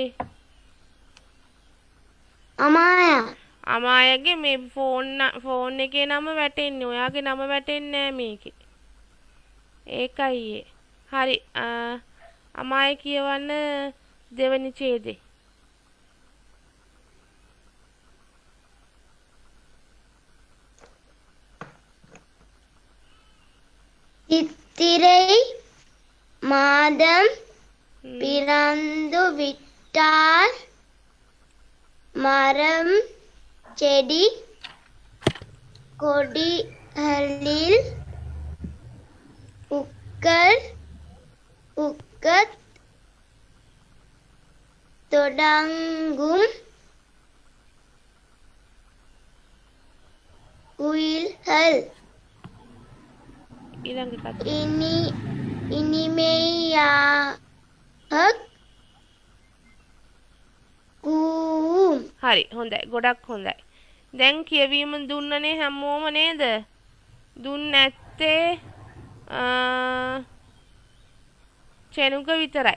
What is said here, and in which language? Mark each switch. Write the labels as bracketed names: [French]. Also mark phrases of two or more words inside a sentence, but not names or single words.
[Sinhala] කවුද? අමායා. අමායගේ මේ ෆෝන් එකේ නම වැටෙන්නේ. ඔයාගේ නම වැටෙන්නේ නෑ මේකේ. ඒකයි ඒ. හරි. අමාය කියවන්න දෙවෙනි ඡේදේ. [Tamil] சித்திரை மாதம் பிறந்து விட்டால் மரம் செடி கொடிகளில் பூக்கத் தொடங்கும் குயில்கள் [Sinhala] ඊළඟ කතාව. ඉනිමෙයාක් කූම්. හරි හොඳයි. ගොඩක් හොඳයි. දැන් කියවීම දුන්නනේ හැමෝම නේද? දුන්න නැත්තේ චෙනුක විතරයි.